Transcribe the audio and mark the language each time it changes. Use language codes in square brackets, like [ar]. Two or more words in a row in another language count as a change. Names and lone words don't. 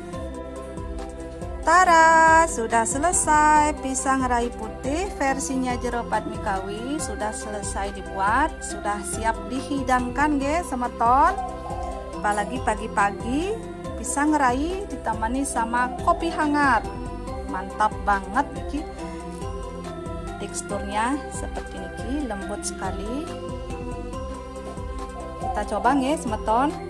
[id] Tada, sudah selesai pisang rai putih versinya jero Padmikawi, sudah selesai dibuat, sudah siap dihidangkan [ban] nggih semeton. [id] Apalagi pagi-pagi pisang rai ditemani sama kopi hangat. Mantap banget niki. Teksturnya seperti ini, lembut sekali. Kita coba nih semeton.